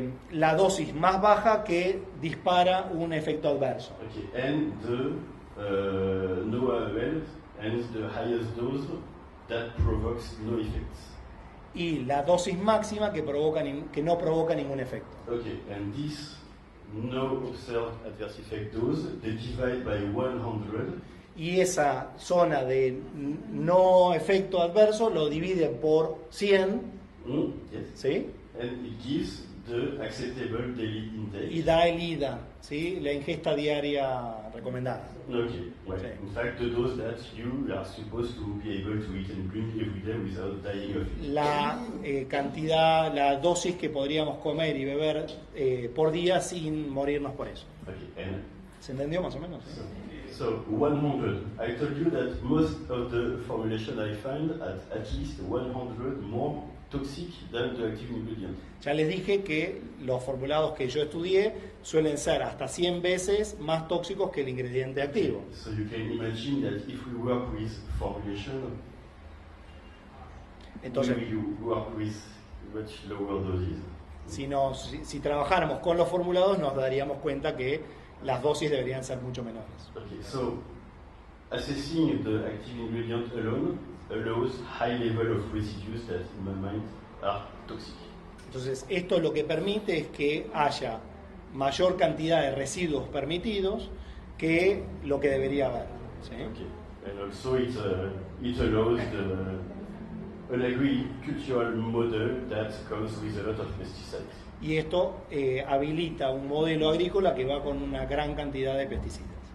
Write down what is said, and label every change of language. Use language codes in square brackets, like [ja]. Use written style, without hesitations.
[es] La dosis más baja que dispara un efecto adverso. [en] Okay, and the no level and the highest dose that provokes no effects. [es] Y la dosis máxima que no provoca ningún efecto. [en] Okay, and this no observed adverse effect dose, they divide by 100. [es] Y esa zona de no efecto adverso lo divide por 100. [en] Yes. [es] ¿Sí? [en] And it gives the acceptable daily intake. [es] Y da el IDA, ¿sí? La ingesta diaria recomendada. [en] Okay, well, [es] Sí. [en] in fact, the dose that you are supposed to be able to eat and drink every day without dying of it. [es] La cantidad, la dosis que podríamos comer y beber por día sin morirnos por eso. [en] Okay, and [es] ¿Se entendió más o menos? [en] so 100. I told you that most of the formulation I find at least 100 more toxic than the active ingredient. [es] Ya les dije que los formulados que yo estudié suelen ser hasta 100 veces más tóxicos que el ingrediente activo. [en] So you can imagine that if we work with formulation, [es] Entonces, [en] we will work with much lower doses. [es] si trabajáramos con los formulados, nos daríamos cuenta que las dosis deberían ser mucho menores. [en] Okay, so assessing the active ingredient alone allows high level of residues that in my mind are toxic. [es] Entonces, esto lo que permite es que haya mayor cantidad de residuos permitidos que lo que debería haber. ¿Sí? [en] Okay, and also it allows an agricultural model that comes with a lot of pesticides. [es] Y esto habilita un modelo agrícola que va con una gran cantidad de pesticidas.